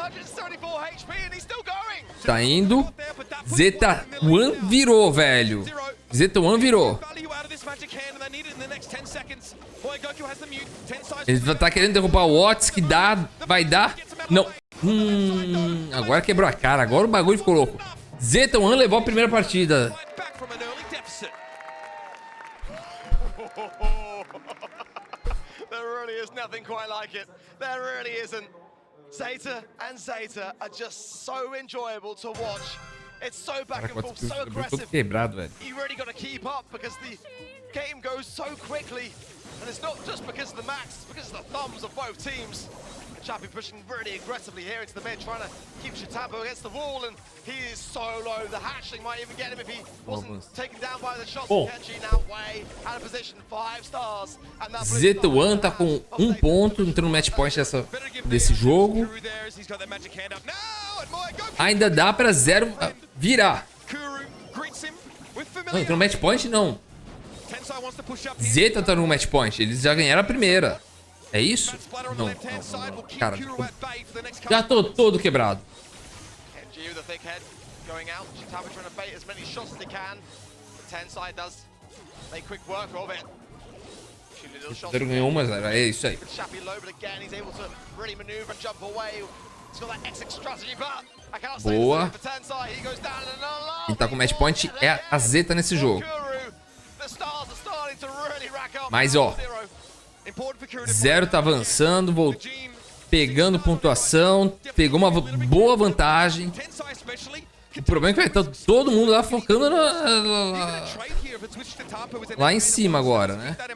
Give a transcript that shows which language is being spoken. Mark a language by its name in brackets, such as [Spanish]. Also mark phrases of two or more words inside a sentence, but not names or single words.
[Portuguese] Tá indo. Zeta 1 virou, velho. Zeta 1 virou. Ele tá querendo derrubar o Watts, que dá, vai dar. Não. Agora quebrou a cara, agora o bagulho ficou louco. Zeta 1 levou a primeira partida. [English] There really is nothing quite like it. There really isn't. Zeta and Zeta are just so enjoyable to watch. It's so back and forth, so aggressive. [Portuguese] Quebrado, velho. [English] You really got to keep up because the game goes so quickly. And it's not just because of the max, it's because of the thumbs of both teams. Chappie pushing really aggressively here into the mid, trying to keep Chatampo against the wall, and he is so low. The hatchling might even get him if he wasn't taken down by the shots. Kenji now way out of position, 5 stars. [Portuguese] Zeta 1 tá com 1 ponto, entrou no [English] match point [Portuguese] desse jogo. Ainda dá pra 0 virar. Não, entrou no [English] match point [Portuguese] não. Zeta tá no [English] match point, [Portuguese] eles já ganharam a primeira. É isso? Não. Cara, já tô todo quebrado. Zero ganhou uma, zero. É isso aí. Boa. Quem tá com [English] match point [Portuguese] é a Zeta nesse jogo. Mas ó, Zero tá avançando, pegando pontuação, pegou uma boa vantagem. O problema é que vai estar todo mundo lá focando lá em cima agora, né?